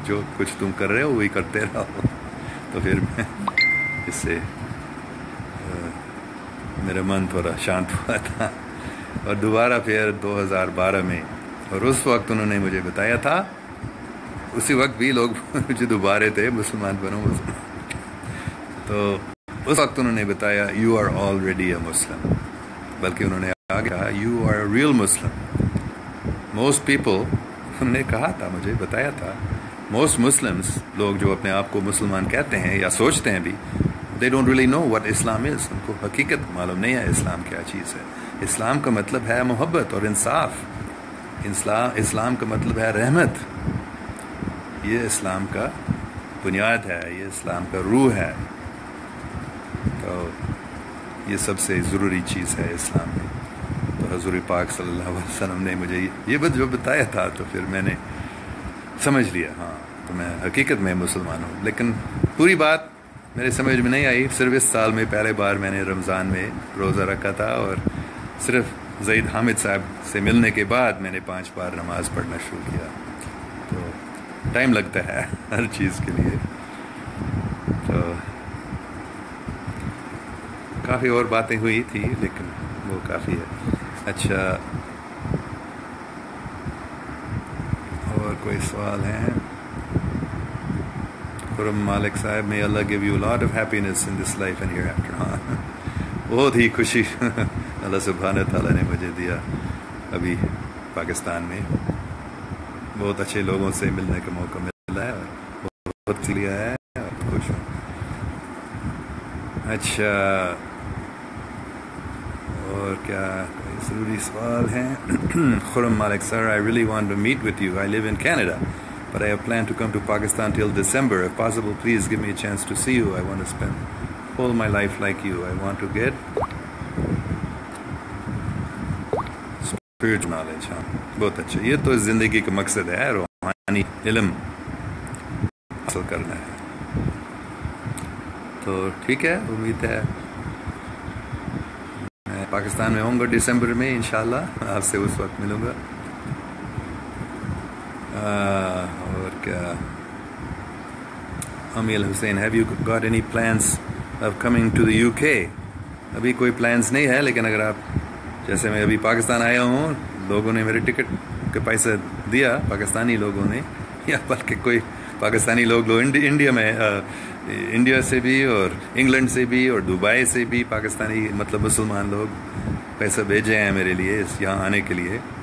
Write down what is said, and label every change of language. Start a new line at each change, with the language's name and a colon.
Urdu: جو کچھ تم کر رہے ہو وہی کرتے رہو. تو پھر میں اس سے میرا من تھوڑا شانت ہوا تھا. اور دوبارہ پھر 2012 میں، اور اس وقت انہوں نے مجھے بتایا تھا، اسی وقت بھی لوگ مجھے دوبارے تھے مسلمان بنو مسلمان. تو اس وقت انہوں نے بتایا
English: you are already a Muslim,
Urdu: بلکہ انہوں نے آگے کہا
English: You are a real Muslim. Most people,
Urdu: انہوں نے کہا تھا، مجھے بتایا تھا،
English: most Muslims,
Urdu: لوگ جو اپنے آپ کو مسلمان کہتے ہیں یا سوچتے ہیں بھی،
English: they don't really know what Islam is.
Urdu: ان کو حقیقت معلوم نہیں ہے اسلام کیا چیز ہے. اسلام کا مطلب ہے محبت اور انصاف. اسلام کا مطلب ہے رحمت. یہ اسلام کا بنیاد ہے، یہ اسلام کا روح ہے. تو یہ سب سے ضروری چیز ہے اسلام میں. تو حضور پاک صلی اللہ علیہ وسلم نے مجھے یہ جو بتایا تھا، تو پھر میں نے سمجھ لیا ہاں تو میں حقیقت میں مسلمان ہوں. لیکن پوری بات میرے سمجھ میں نہیں آئی. صرف اس سال میں پہلے بار میں نے رمضان میں روزہ رکھا تھا، اور صرف زید حامد صاحب سے ملنے کے بعد میں نے 5 بار نماز پڑھنا شروع کیا. تو ٹائم لگتا ہے ہر چیز کے لیے. تو کافی اور باتیں ہوئی تھی لیکن وہ کافی ہے. اچھا، اور کوئی سوال ہیں؟ خرم مالک صاحب،
English: may Allah give you a lot of happiness in this life and hereafter.
Urdu: ہاں، بہت ہی خوشی اللہ سبحانہ تعالیٰ نے مجھے دیا. ابھی پاکستان میں بہت اچھے لوگوں سے ملنے کا موقع ملا ہے اور بہت لیا ہے اور خوش ہوں. اچھا، اور کیا کوئی ضروری سوال ہیں؟ خرم مالک سر،
English: I really want to meet with you. I live in Canada, but I have planned to come to Pakistan till December. If possible, please give me a chance to see you. I want to spend all my life like you. I want to get spiritual knowledge.
Urdu: ہاں، بہت اچھا. یہ تو زندگی کا مقصد ہے، روحانی علم حاصل کرنا ہے. تو ٹھیک ہے، امید ہے میں پاکستان میں ہوں گا دسمبر میں انشاءاللہ. آپ سے اس وقت ملوں گا. اور کیا؟
English: Amil Hussain, have you got any plans of coming to the UK?
Urdu: ابھی کوئی پلانس نہیں ہے، لیکن اگر آپ جیسے میں ابھی پاکستان آیا ہوں، لوگوں نے میرے ٹکٹ کے پیسے دیا، پاکستانی لوگوں نے، یا بلکہ کوئی پاکستانی لوگ انڈیا میں انڈیا سے بھی اور انگلینڈ سے بھی اور دبئی سے بھی پاکستانی مطلب مسلمان لوگ پیسے بھیجے ہیں میرے لیے یہاں آنے کے لیے.